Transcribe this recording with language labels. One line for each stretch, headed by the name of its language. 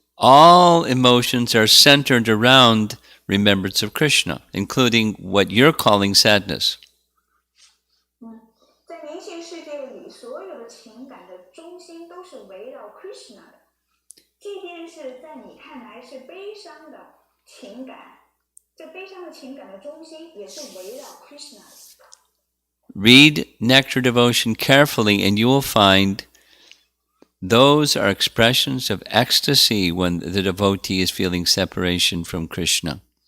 English: All emotions are centered around remembrance of Krishna, including what you're calling sadness.
Chinese: 在灵性世界里，所有的情感的中心都是围绕 Krishna 的，即便是在你看来是悲伤的情感，这悲伤的情感的中心也是围绕 Krishna 的。
English: Read Nectar Devotion carefully, and you will find those are expressions of ecstasy when the devotee is feeling separation from Krishna.